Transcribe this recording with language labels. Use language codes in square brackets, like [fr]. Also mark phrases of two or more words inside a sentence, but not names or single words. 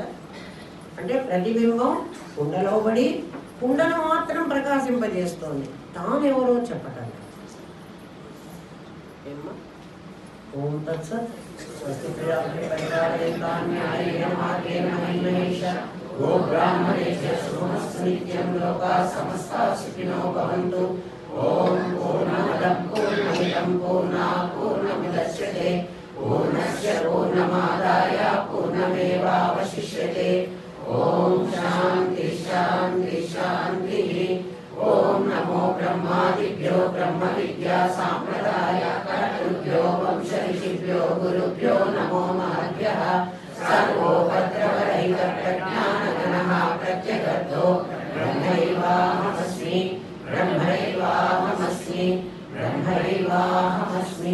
[te] అంటే ప్రతిబింబం కుండలో పడి కుండను మాత్రం ప్రకాశింపజేస్తోంది, తాను ఎవరో చెప్పటం. [sa] ఏమ్మా? ओं तत्सत्. स्वस्ति नित्यं लोका समस्ता सुखिनो भवन्तु. ओं पूर्णमदः पूर्णमिदं पूर्णात् पूर्णमुदच्यते पूर्णस्य पूर्णमादाय पूर्णमेवावशिष्यते. ओं शान्ति शान्ति शान्ति. ओं नमो ब्रह्मादिभ्यो ब्रह्म विद्या सांप्रदाय कर्तृभ्यो वंश ऋषिभ्यो गुरुभ्यो नमो महद्भ्यः. सर्वोपद्रवरहित प्रज्ञानगणः प्रत्यगर्धो ब्रह्मैवाहमस्मि ब्रह्मैवाहमस्मि ब्रह्मैवाहमस्मि.